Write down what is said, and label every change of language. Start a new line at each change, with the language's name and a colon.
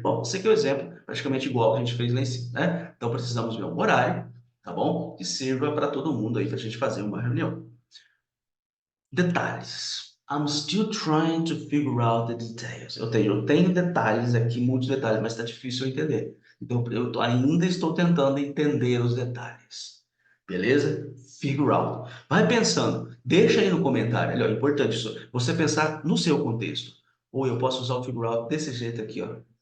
Portuguese: Bom, esse aqui é o exemplo, praticamente igual que a gente fez lá em cima, né? Então, precisamos ver um horário, tá bom? Que sirva para todo mundo aí, para a gente fazer uma reunião. Detalhes.
English: I'm still trying to figure out the details.
Portuguese: Eu tenho detalhes aqui, muitos detalhes, mas está difícil eu entender. Então, ainda estou tentando entender os detalhes. Beleza? Figure out. Vai pensando. Deixa aí no comentário. É importante isso. Você pensar no seu contexto. Ou eu posso usar o figure out desse jeito aqui, ó.